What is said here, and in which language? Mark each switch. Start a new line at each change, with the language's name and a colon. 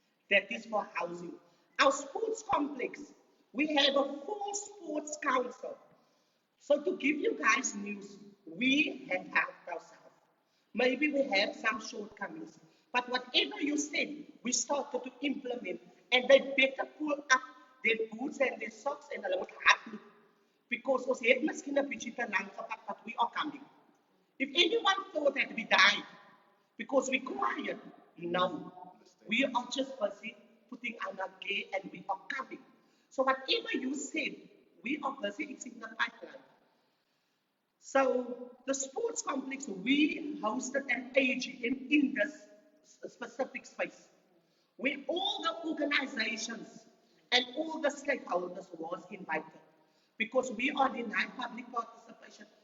English: That is for housing. Our sports complex, we have a full sports council. So to give you guys news, we have helped ourselves. Maybe we have some shortcomings, but whatever you said, we started to implement, and they better pull up their boots and their socks and
Afrikaans: hulle moet hardloop.
English: Because
Afrikaans: ons het miskien 'n bietjie te lank gepad,
English: but we are coming. If anyone thought that we died because we quiet, no. We are just busy putting on our gear and we are coming. So whatever you said, we are busy, it's in the pipeline. So the sports complex, we hosted an AGM in this specific space where all the organizations and all the stakeholders was invited because we are denied public participation.